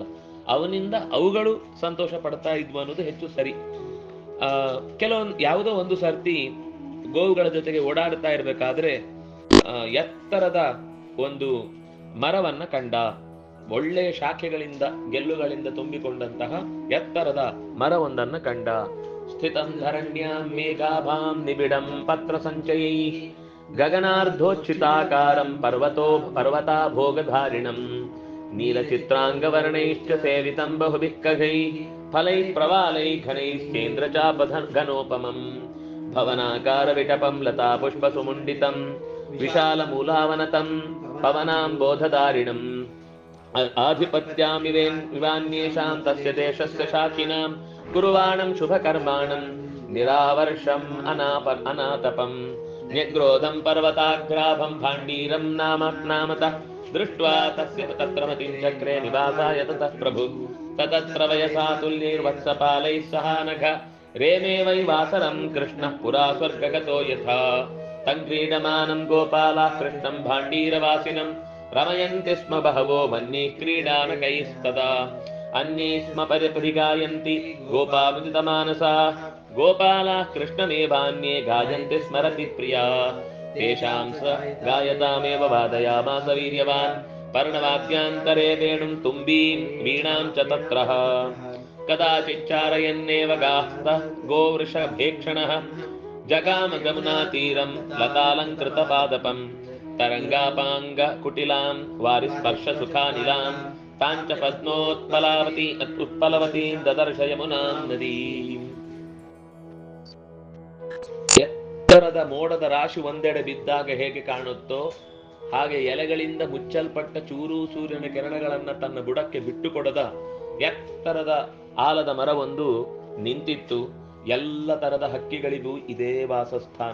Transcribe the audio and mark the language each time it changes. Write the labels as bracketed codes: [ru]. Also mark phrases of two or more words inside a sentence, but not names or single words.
[kn] ಅವನಿಂದ ಅವುಗಳು ಸಂತೋಷ ಪಡ್ತಾ ಇದ್ವು ಅನ್ನೋದು ಹೆಚ್ಚು ಸರಿ. ಯಾವುದೋ ಒಂದು ಸರ್ತಿ ಗೋವುಗಳ ಜೊತೆಗೆ ಓಡಾಡ್ತಾ ಇರ್ಬೇಕಾದ್ರೆ ಎತ್ತರದ ಒಂದು ಮರವನ್ನ ಕಂಡ. ಒಳ್ಳೆಯ ಶಾಖೆಗಳಿಂದ ಗೆಲ್ಲುಗಳಿಂದ ತುಂಬಿಕೊಂಡಂತಹ ಎತ್ತರದ ಮರವೊಂದನ್ನ ಕಂಡ. [sa] ಸ್ಥಿತಂ ಧರಣ್ಯಾಂ ಮೇಘಾಭಾಂ ನಿಬಿಡಂ ಪತ್ರ ಸಂಚಯೈ ಗಗನಾರ್ಧೋಚ್ಯುತಾಕಾರಂ ಪರ್ವತಾ ಭೋಗಧಾರಿಣಂ ನೀಲಚಿತ್ರಾಂಗವರ್ಣೈಶ್ಚ ಸೇವಿತಂ ಬಹುಭಿಃ ಖಗೈಃ ಫಲೈಃ ಪ್ರವಾಲೈಃ ಘನೈಃ ಕೇಂದ್ರಚಾಪಘನೋಪಮಂ ಭವನಾಕಾರ ವಿಟಪಂ ಲತಾ ಪುಷ್ಪ ಸುಮುಂಡಿತಂ ವಿಶಾಲ ಮೂಲಾವನತಂ ಪವನಾಂಬೋಧಧಾರಿಣಂ ಆಧಿಪತ್ಯಾಮಿವೇನ್ಯೇಷಾಂ ತಸ್ಯ ದೇಶಸ್ಯ ಶಾಖಿನಾಂ ಕುರುವಾಣಂ ಶುಭಕರ್ಮಾಣಂ ನಿರಾವರ್ಷಂ ಅನಾತಪಂ ನ್ಯಗ್ರೋಧಂ ಪರ್ವತಾಗ್ರಾಭಂ ಭಾಂಡೀರಂ ನಾಮತಃ ದೃಷ್ಟ್ವಾ ತಸ್ಯ ತತ್ರ ಮತಿಂ ಚಕ್ರೆ ನಿವಾಸಾಯ ತತಃ ಪ್ರಭು ತತತ್ರ ವಯಸಾ ತುಲ್ಯೈರ್ವತ್ಸಪಾಲೈಃ ಸಹ ನಘ ರೇಮೇ ವೈ ವಾಸರಂ ಕೃಷ್ಣಃ ಪುರಾ ಸ್ವರ್ಗಗತೋ ಯಥಾ ತಂ ಕ್ರೀಡಮಾನಂ ಗೋಪಾಲಾಃ ಕೃಷ್ಣಂ ಭಾಂಡೀರವಾಸಿನಂ ರಮಯಂತಿ ಸ್ಮ ಬಹವೋ ಮನ್ಯೈಃ ಕ್ರೀಡಾನಕೈಸ್ತದಾ ಅನ್ಯೇ ಸ್ಮ ಪರಿಗಾಯಂತಿ ಗೋಪಾಮೃತಮಾನಸಾಃ ಗೋಪಾಲಾಃ ಕೃಷ್ಣಮೇವಾನ್ಯೇ ಗಾಯಂತಿ ಸ್ಮರತಿ ಪ್ರಿಯಾ ತೇಷಾಂ ಸ ಗಾಯತಾಮೇವ ವಾದಯಾಮಾಸ ವೀರ್ಯವಾನ್ ಪರ್ಣವಾದ್ಯಾಂತರೇ ವೇಣುಂ ತುಂಬೀಂ ವೀಣಾಂ ಚ ತತ್ರಃ ಕದಾಚಿಚ್ಚಾರಯನ್ನೇವ ಗಾಸ್ತ ಗೋವೃಷಭೇಕ್ಷಣಃ ಜಗಾಮ ಗಮನಾ ತೀರಂ ಲತಾಲಂಕೃತ ಪಾದಪಂ ತರಂಗಾಪಾಂಗ ಕುಟಿಲಾಂ ವಾರಿಸ್ಪರ್ಶ ಸುಖಾನಿಲಾಂ ತಾಂಚ ಉತ್ಪಲವತೀಂ ದದರ್ಶ ಯಮುನಾಂ ನದೀಂ. [kn] ಎತ್ತರದ ಮೋಡದ ರಾಶಿ ಒಂದೆಡೆ ಬಿದ್ದಾಗ ಹೇಗೆ ಕಾಣುತ್ತೋ ಹಾಗೆ ಎಲೆಗಳಿಂದ ಮುಚ್ಚಲ್ಪಟ್ಟ ಚೂರು ಸೂರ್ಯನ ಕಿರಣಗಳನ್ನ ತನ್ನ ಬುಡಕ್ಕೆ ಬಿಟ್ಟುಕೊಡದ ಎತ್ತರದ ಆಲದ ಮರವೊಂದು ನಿಂತಿತ್ತು. ಎಲ್ಲ ತರದ ಹಕ್ಕಿಗಳಿಗೂ ಇದೇ ವಾಸಸ್ಥಾನ.